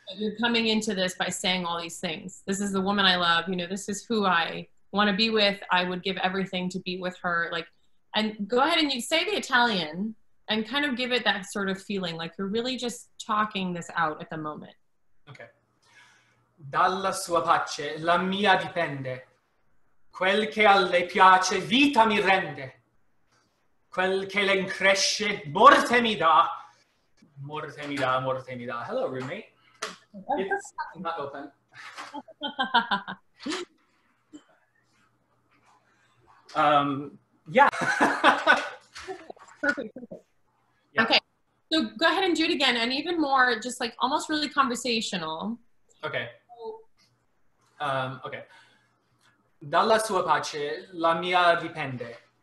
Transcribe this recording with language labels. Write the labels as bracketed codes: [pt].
[en] You're coming into this by saying all these things. This is the woman I love. This is who I want to be with. I would give everything to be with her. And go ahead and you say the Italian and kind of give it that sort of feeling like you're really just talking this out at the moment. Okay. [it] Dalla sua pace la mia dipende. Quel che a lei piace vita mi rende. Quel che le incresce morte mi dà. Morte mi dà, morte mi dà. [en] Hello, roommate. It's not open. Yeah. Perfect. Yeah. Okay, so go ahead and do it again, and even more, just almost really conversational. Okay. Okay. [it] Dalla sua pace la mia dipende.